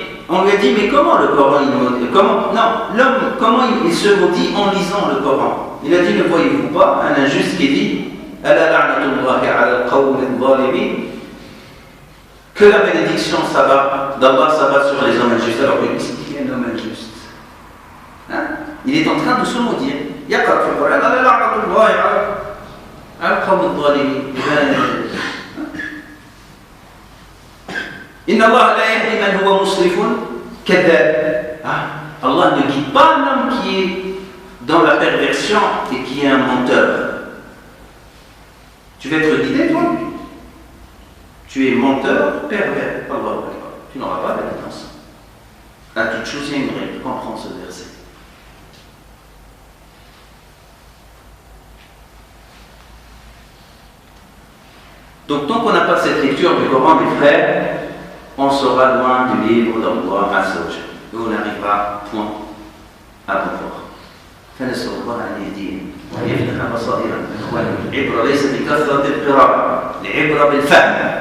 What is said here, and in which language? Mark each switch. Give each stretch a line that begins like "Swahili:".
French: On lui a dit mais comment le Coran comment il se maudit en lisant le Coran? Il a dit ne voyez-vous pas un injuste qui dit que la bénédiction d'Allah s'abat sur les hommes injustes. Alors que qui est un homme injuste? Il est en train de se maudire.
Arabic: يقرأ في القرآن على لعنة الله على القوم الظالمين. إن الله لا يهدي من هو مسرف كذاب.
French: Allah ne guide pas un homme qui est dans la perversion et qui est un menteur. Tu veux être guidé, toi? Tu es menteur, pervers. Tu n'auras pas la guidance. À toute chose, il y a une règle. Comprends ce verset. Donc, tant qu'on n'a pas cette lecture du Coran, mes frères, on sera loin du livre d'Allah Azza wa Jalla. Et on n'arrivera point à bon port.
Arabic: فنسأل الله أن يهدينا ويفتح بصائرنا. العبرة ليس بكثرة القراءة، العبرة بالفهم.